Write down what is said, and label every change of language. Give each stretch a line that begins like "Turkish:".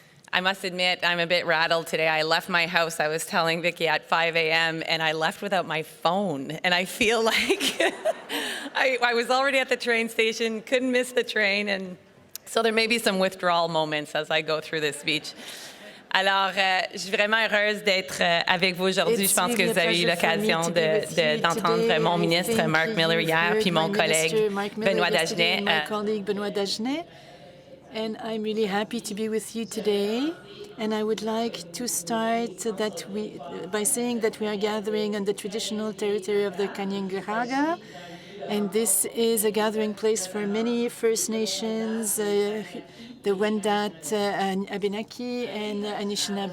English: I must admit, I'm a bit rattled today. I left my house, I was telling Vicki, at 5 a.m., and I left without my phone. And I feel like I was already at the train station, couldn't miss the train, and so there may be some withdrawal moments as I go through this speech.
French: Alors, je suis vraiment heureuse d'être avec vous aujourd'hui. Je pense que vous avez eu l'occasion d'entendre mon ministre Mark Miller hier, puis mon collègue Benoît Dagenet.
English: And I'm really happy to be with you today. And I would like to start by saying that we are gathering on the traditional territory of the Kanien'kehá:ka. And this is a gathering place for many First Nations, the Wendat, Abenaki, and Anishinaabe.